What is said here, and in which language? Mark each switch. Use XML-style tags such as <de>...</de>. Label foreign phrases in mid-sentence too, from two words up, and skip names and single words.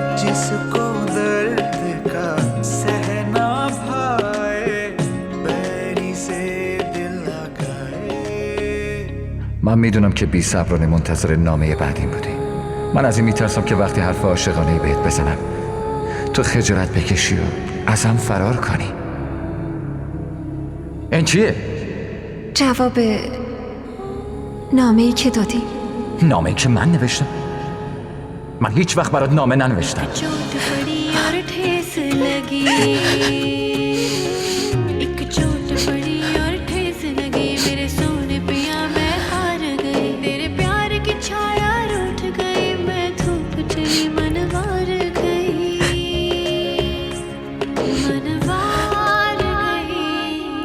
<hi>जिसको दर्द का सहना भाए बैरी से दिल लगाए.</hi> <fa>من میدونم که بی صبرانه منتظر نامه بعدیم بودی. من از این میترسم که وقتی حرف عاشقانه بهت بزنم تو خجالت بکشی و ازم فرار کنی. این چیه؟ جواب نامه‌ای که دادی. نامه‌ای که من نوشتم؟ من هیچ وقت برات نامه ننوشتم.</fa> <hi>चोट पड़ी और ठेस लगी एक चोट पड़ी और ठेस लगी मेरे सोने पिया मैं हार गई तेरे प्यार की छाया रूठ गई मैं धूप चली मनवार गई मनवार गई</hi>